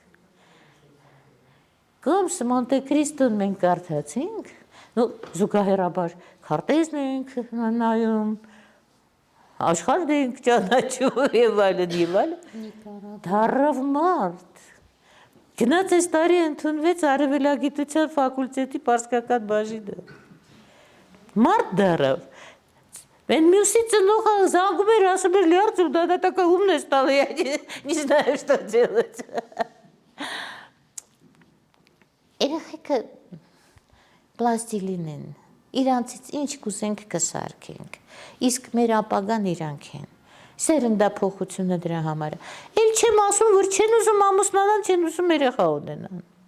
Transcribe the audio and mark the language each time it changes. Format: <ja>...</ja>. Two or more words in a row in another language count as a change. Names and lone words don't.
<hy>Կոմս Մոնտե Քրիստոն մենք կարդացինք, զուգահեռաբար քարտեզն ենք նայում, աշխարհն ենք ճանաչում եւ այլն, դառավ մարդ։ Գնաց այս տարի ընդունվեց Արևելագիտության ֆակուլտետի պարսկական բաժինը։ Մարդ դառավ։ Այն մյուսի ծնողը զանգում էր, ասում էր լյարդում, դա</hy> <ru>такая умная стала, я не знаю, что делать։</ru> <hy>Երեխեքը պլաստիլին են, իրանցից ինչ կուզենք կսարքենք, իսկ մեր ապագան իրանք են, սերնդափոխությունը դրա համար է, էլ չեմ ասում, որ չեն ուզում ամուսնանան, չեն ուզում երեխա ունենան,</hy>